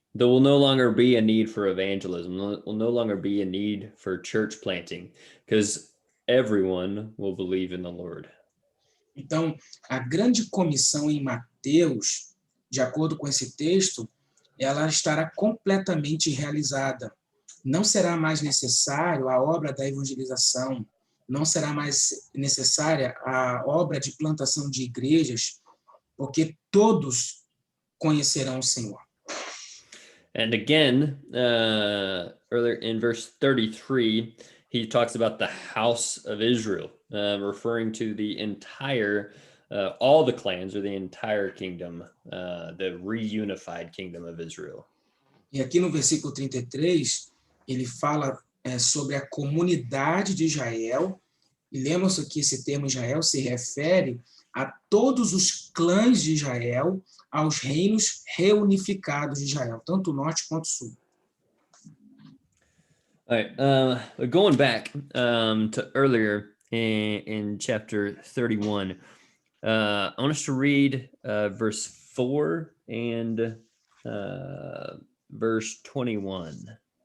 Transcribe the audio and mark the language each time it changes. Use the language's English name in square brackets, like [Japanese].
[English] There will no longer be a need for evangelism. There will no longer be a need for church planting, because everyone will believe in the Lord. [Portuguese] Então, a grande comissão em Mateus, de acordo com esse texto, ela estará completamente realizada. Não será mais necessário a obra da evangelização, não será mais necessária a obra de plantação de igrejas, porque todos conhecerão o Senhor. [English] And again, earlier in verse 33, he talks about the house of Israel, referring to the entire, all the clans, or the entire kingdom, the reunified kingdom of Israel. [Portuguese] E aqui no versículo 33, ele fala sobre a comunidade de Israel. E lembra-se que esse termo Israel se refere a todos os clãs de Israel, aos reinos reunificados de Israel, tanto o norte quanto o sul. [English] All right, going back to earlier in chapter 31, I want us to read verse 4 and verse 21.